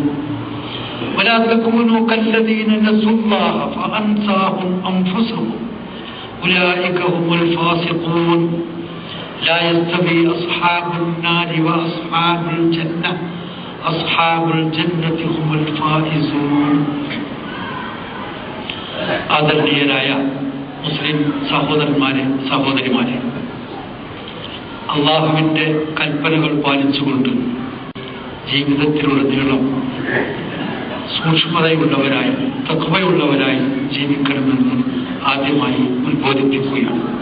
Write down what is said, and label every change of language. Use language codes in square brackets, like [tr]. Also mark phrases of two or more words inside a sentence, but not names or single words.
[ar] ولا تكونوا كالذين نسوا الله فأنساهم أنفسهم أولئك هم الفاسقون. لا يستوي أصحاب النار وأصحاب الجنة أصحاب الجنة هم الفائزون. [ml] ആദരണീയരായ മുസ്ലിം സഹോദരന്മാരെ സഹോദരിമാരെ, അള്ളാഹുവിൻ്റെ കൽപ്പനകൾ പാലിച്ചുകൊണ്ട് ജീവിതത്തിലുടനീളം സൂക്ഷ്മതയുള്ളവരായി തഖ്വയുള്ളവരായി ജീവിക്കണമെന്ന് ആദ്യമായി ഉത്ബോധിപ്പിക്കുകയാണ്.